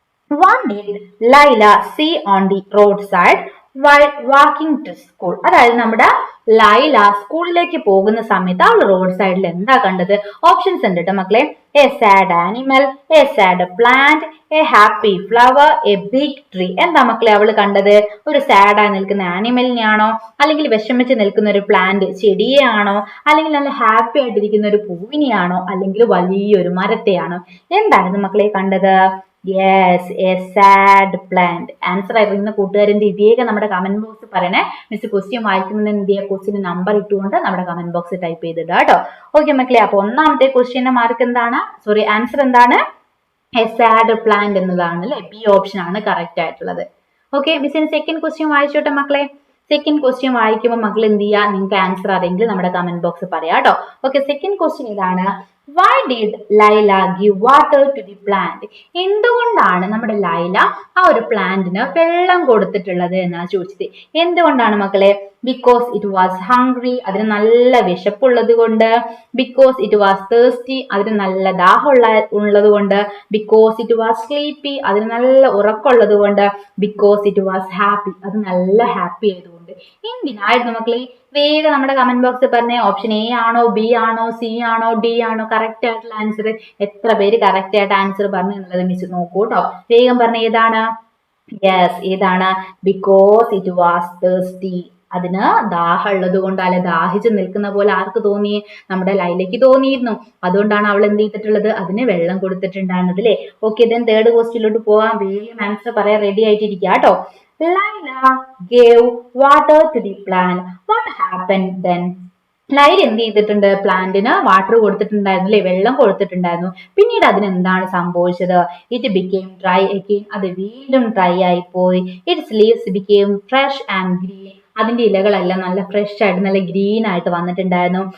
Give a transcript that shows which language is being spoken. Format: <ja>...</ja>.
<en>What did Laila see on the roadside? while walking to school.</en> <ml>അതായത് നമ്മുടെ ലൈല സ്കൂളിലേക്ക് പോകുന്ന സമയത്ത് അവൾ റോഡ് സൈഡിൽ എന്താ കണ്ടത്? ഓപ്ഷൻസ് ഉണ്ട് കേട്ടോ മക്കളെ.</ml> <en>A sad animal, a sad plant, a happy flower, a big tree.</en> <ml>എന്താ മക്കളെ അവൾ കണ്ടത്? ഒരു സാഡായി നിൽക്കുന്ന ആനിമലിനെയാണോ, അല്ലെങ്കിൽ വിഷമിച്ച് നിൽക്കുന്ന ഒരു പ്ലാന്റ് ചെടിയെയാണോ, അല്ലെങ്കിൽ നല്ല ഹാപ്പി ആയിട്ടിരിക്കുന്ന ഒരു പൂവിനെയാണോ, അല്ലെങ്കിൽ വലിയൊരു മരത്തെയാണോ? എന്തായിരുന്നു മക്കളെ കണ്ടത്? Yes,</ml> <en>A sad plant.</en> <ml>Answer അറിയുന്ന കൂട്ടുകാരന്റെ ഇതേക്ക് നമ്മുടെ കമന്റ് ബോക്സിൽ പറയണേ. മിസ് ക്വസ്റ്റ്യൻ വായിക്കുന്നതിന് എന്ത് ചെയ്യുക? ക്വസ്റ്റ്യൻ നമ്പർ ഇട്ടുകൊണ്ട് നമ്മുടെ കമന്റ് ബോക്സിൽ ടൈപ്പ് ചെയ്തിടുക കേട്ടോ. ഓക്കെ മക്കളെ, അപ്പൊ ഒന്നാമത്തെ ക്വസ്റ്റ്യന്റെ മാർക്ക് എന്താണ്? ആൻസർ എന്താണ്?</ml> <en>a sad plant</en> <ml>എന്നതാണ് അല്ലെ. ബി ഓപ്ഷൻ ആണ് കറക്റ്റ് ആയിട്ടുള്ളത്. ഓക്കെ, മിസ്സിന് സെക്കൻഡ് ക്വസ്റ്റ്യൻ വായിച്ചോട്ടെ മക്കളെ. സെക്കൻഡ് ക്വസ്റ്റ്യൻ വായിക്കുമ്പോൾ മക്കൾ എന്ത് ചെയ്യുക? നിങ്ങൾക്ക് ആൻസർ അറിയെങ്കിൽ നമ്മുടെ കമന്റ് ബോക്സിൽ പറയാം കേട്ടോ. ഓക്കെ, സെക്കൻഡ് ക്വസ്റ്റ്യൻ ഇതാണ്.</ml> <en>Why did Laila give water to the plant?</en> <ml>എന്തുകൊണ്ടാണ് നമ്മുടെ ലൈല ആ ഒരു പ്ലാന്റിന് വെള്ളം കൊടുത്തിട്ടുള്ളത് എന്നാണ് ചോദിച്ചത്. എന്തുകൊണ്ടാണ് മക്കളെ?</ml> <en>because it was hungry,</en> <ml>അതിന് നല്ല വിശപ്പുള്ളത് കൊണ്ട്.</ml> <en>because it was thirsty,</en> <ml>അതിന് നല്ല ദാഹമുള്ള ഉള്ളത് കൊണ്ട്.</ml> <en>because it was sleepy,</en> <ml>അതിന് നല്ല ഉറക്കമുള്ളത് കൊണ്ട്.</ml> <en>because it was happy,</en> <ml>അത് നല്ല ഹാപ്പി ആയതുകൊണ്ട്. എന്തിനായിരുന്നു മക്കളെ? വേഗം നമ്മുടെ കമന്റ് ബോക്സിൽ പറഞ്ഞേ. ഓപ്ഷൻ എ ആണോ, ബി ആണോ, സി ആണോ, ഡി ആണോ കറക്റ്റ് ആയിട്ടുള്ള ആൻസർ? എത്ര പേര് കറക്റ്റ് ആയിട്ട് ആൻസർ പറഞ്ഞു എന്നുള്ളത് മിസ് നോക്കൂ കേട്ടോ. വേഗം പറഞ്ഞ ഏതാണ്? യെസ്, ഏതാണ്?</ml> <en>because it was thirsty,</en> <ml>അതിന് ദാഹം ഉള്ളത് കൊണ്ട്, അല്ലെ ദാഹിച്ച് നിൽക്കുന്ന പോലെ ആർക്ക് തോന്നി? നമ്മുടെ ലൈലയ്ക്ക് തോന്നിയിരുന്നു. അതുകൊണ്ടാണ് അവൾ എന്ത് ചെയ്തിട്ടുള്ളത്? അതിന് വെള്ളം കൊടുത്തിട്ടുണ്ടായിരുന്നത് അല്ലേ. ഓക്കെ, ദെൻ തേർഡ് ക്വസ്റ്റ്യനിലോട്ട് പോവാം. വേഗം ആൻസർ പറയാൻ റെഡി ആയിട്ടിരിക്കുക കേട്ടോ.</ml> <en>Laila gave water to the plant. What happened then?</en> <ml>Laila എന്ത് ചെയ്തിട്ടുണ്ട്? പ്ലാന്റിന് വാട്ടർ കൊടുത്തിട്ടുണ്ടായിരുന്നു അല്ലെ, വെള്ളം കൊടുത്തിട്ടുണ്ടായിരുന്നു. പിന്നീട് അതിന് എന്താണ് സംഭവിച്ചത്?</ml> <en>it became dry again,</en> <ml>അത് വീണ്ടും ഡ്രൈ ആയി പോയി.</ml> <en>its leaves became fresh and green,</en> <ml>അതിന്റെ ഇലകളെല്ലാം നല്ല ഫ്രഷ് ആയിട്ട് നല്ല ഗ്രീൻ ആയിട്ട് വന്നിട്ടുണ്ടായിരുന്നു.</ml>